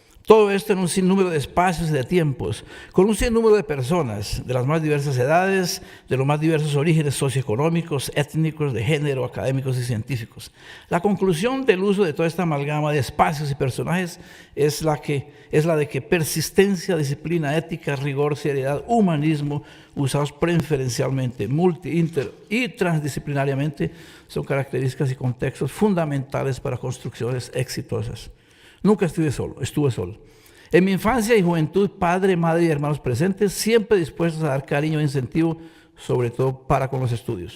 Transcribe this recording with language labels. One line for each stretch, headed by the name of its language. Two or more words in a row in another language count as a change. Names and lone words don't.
Spanish: Todo esto en un sinnúmero de espacios y de tiempos, con un sinnúmero de personas de las más diversas edades, de los más diversos orígenes socioeconómicos, étnicos, de género, académicos y científicos. La conclusión del uso de toda esta amalgama de espacios y personajes es la de que persistencia, disciplina, ética, rigor, seriedad, humanismo, usados preferencialmente, multi-, inter- y transdisciplinariamente, son características y contextos fundamentales para construcciones exitosas. Nunca estuve solo. En mi infancia y juventud, padre, madre y hermanos presentes, siempre dispuestos a dar cariño e incentivo, sobre todo para con los estudios.